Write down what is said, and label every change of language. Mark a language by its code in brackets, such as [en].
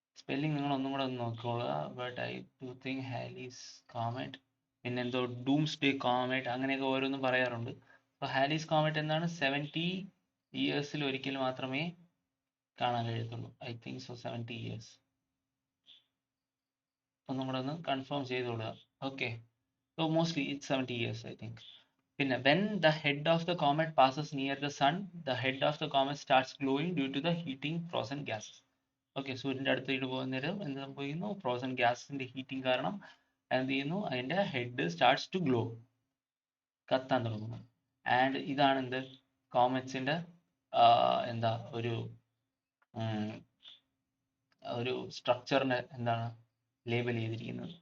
[ml] Spelling നിങ്ങൾ ഒന്നും കൂടെ ഒന്ന് നോക്കിക്കോളുക. [en] but I do think [ml] Halley's comet, പിന്നെ എന്തോ ഡൂംസ്ഡേ കോമറ്റ്, അങ്ങനെയൊക്കെ ഓരോന്നും പറയാറുണ്ട്. അപ്പോൾ ഹാലീസ് കോമറ്റ് എന്താണ് 70 ഇയേഴ്സിൽ ഒരിക്കൽ മാത്രമേ കാണാൻ കഴിയത്തുള്ളൂ. [en] I think so 70 years. [ml] ഒന്നും കൂടെ ഒന്ന് confirm ചെയ്തോളുക. [en] Okay, so mostly it's 70 years I think. പിന്നെ when the head of the comet passes near the sun, the head of the comet starts glowing due to the heating frozen gases. [ml] Okay, സൂര്യൻ്റെ അടുത്തേക്ക് പോകുന്ന നേരം എന്ത് സംഭവിക്കുന്നു? Frozen ഗ്യാസിന്റെ heating കാരണം എന്ത് ചെയ്യുന്നു? അതിന്റെ [en] head starts to glow, [ml] കത്താൻ തുടങ്ങുന്നു. ആൻഡ് ഇതാണ് എന്ത് കോമറ്റ്സിന്റെ എന്താ ഒരു ഒരു സ്ട്രക്ചറിനെ എന്താണ് ലേബൽ ചെയ്തിരിക്കുന്നത്.